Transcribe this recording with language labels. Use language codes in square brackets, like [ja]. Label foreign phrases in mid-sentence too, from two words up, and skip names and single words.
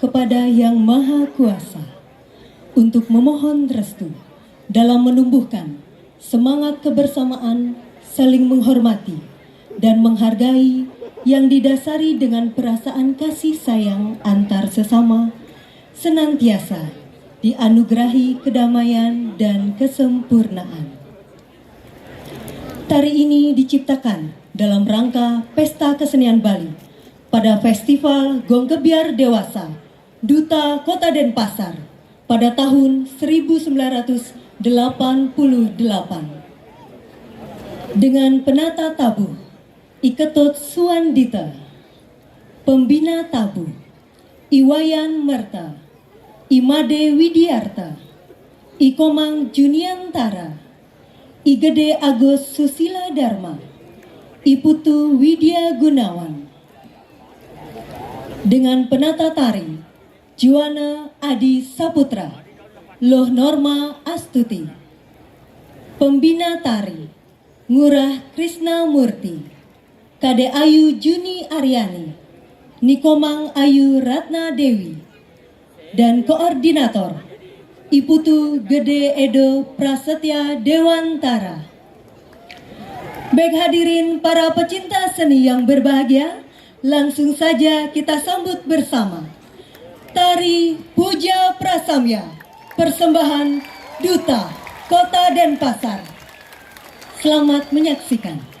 [id] kepada Yang Maha Kuasa untuk memohon restu dalam menumbuhkan semangat kebersamaan, saling menghormati dan menghargai yang didasari dengan perasaan kasih sayang antar sesama, senantiasa dianugerahi kedamaian dan kesempurnaan. Tari ini diciptakan dalam rangka Pesta Kesenian Bali pada Festival Gong Kebiar Dewasa Duta Kota Denpasar pada tahun 1988 dengan penata tabuh Iketot Suandita, pembina tabuh Iwayan Merta, Imade Widiarta, Ikomang Juniantara, Igede Agus Susila Dharma, Iputu Widya Gunawan. Dengan penata tari Juwana Adi Saputra, Loh Norma Astuti, pembina tari Ngurah Krisna Murti, Kade Ayu Juni Aryani, Nikomang Ayu Ratna Dewi, dan koordinator Iputu Gede Edo Prasetya Dewantara. Baik hadirin para pecinta seni yang berbahagia, langsung saja kita sambut bersama Tari Puja Prasamya, persembahan Duta Kota Denpasar. Selamat menyaksikan.